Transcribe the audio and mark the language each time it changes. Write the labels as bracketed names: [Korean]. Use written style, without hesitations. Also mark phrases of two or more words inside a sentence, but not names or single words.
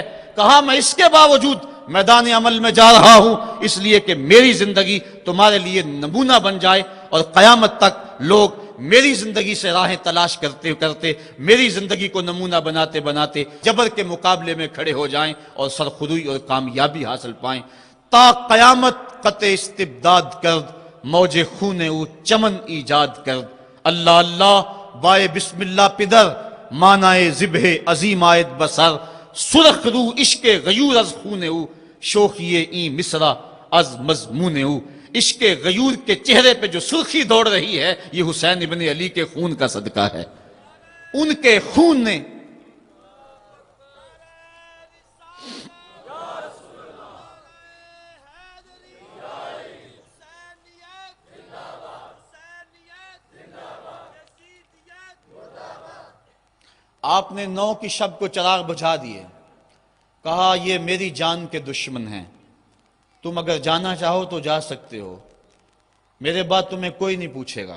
[Urdu] کہا میں اس کے باوجود میدان عمل میں جا رہا ہوں اس لیے کہ میری زندگی تمہارے لیے نمونہ بن جائے اور قیامت تک لوگ میری زندگی سے راہیں تلاش کرتے کرتے میری زندگی کو نمونہ بناتے بناتے جبر کے مقابلے میں کھڑے ہو جائیں اور سرخروئی اور کامیابی حاصل پائیں۔ [Persian] تا قیامت قطع استبداد کرد، موج خون او چمن ایجاد کرد. اللہ اللہ بائے بسم اللہ پدر، مانائے ذبح عظیم آیت بسر. سرخ رو عشق غیور از خون او، شوخیے این مصرع از مضمون او. عشق غیور [Urdu] کے چہرے پہ جو سرخی دوڑ رہی ہے، یہ حسین ابن علی کے خون کا صدقہ ہے. ان کے خون نے آپ نے 9 کی شب کو چراغ بجھا دیے، کہا یہ میری جان کے دشمن ہیں، تم اگر جانا چاہو تو جا سکتے ہو، میرے بعد تمہیں کوئی نہیں پوچھے گا.